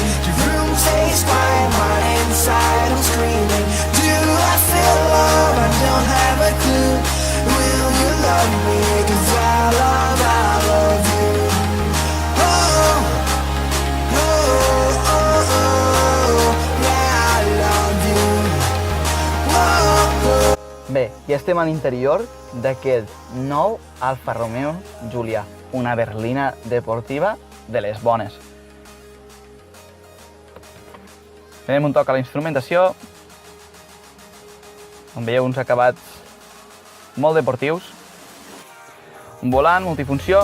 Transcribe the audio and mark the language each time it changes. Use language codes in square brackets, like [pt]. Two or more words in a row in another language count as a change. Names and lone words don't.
[en] Your room stays quiet, but inside I'm screaming. Do I feel love? I don't have a clue. Will you love me? 'Cause I love you. Oh, oh, oh, oh, yeah, I love you. Oh, oh. [ca] Bé, ja estem a l'interior d'aquest nou Alfa Romeo Giulia, una berlina deportiva de les bones. Tenim un toc a la instrumentació, on veieu uns acabats molt deportius, un volant multifunció.